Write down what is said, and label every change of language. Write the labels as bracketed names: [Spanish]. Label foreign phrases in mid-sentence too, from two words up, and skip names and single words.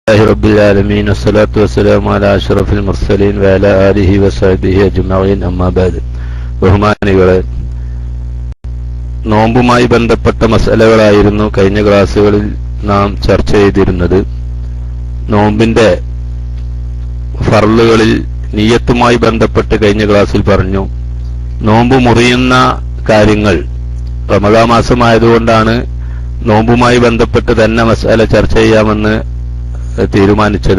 [Arabic] رب العالمين والصلاة والسلام على أشرف المرسلين وعلى آله وصحبه أجمعين أما بعد. [Malayalam] ബഹുമാനികളെ, നോമ്പുമായി ബന്ധപ്പെട്ട മസലകളായിരുന്നു കഴിഞ്ഞ ക്ലാസ്സുകളിൽ നാം ചർച്ച ചെയ്തിരുന്നത്. നോമ്പിന്റെ ഫർളുകളിൽ നിയ്യത്തുമായി ബന്ധപ്പെട്ട് കഴിഞ്ഞ ക്ലാസ്സിൽ പറഞ്ഞു. നോമ്പ് മുറിയുന്ന കാര്യങ്ങൾ റമദാൻ മാസമായതുകൊണ്ടാണ് നോമ്പുമായി ബന്ധപ്പെട്ട് തന്നെ മസല ചർച്ച ചെയ്യാമെന്ന് തീരുമാനിച്ചത്.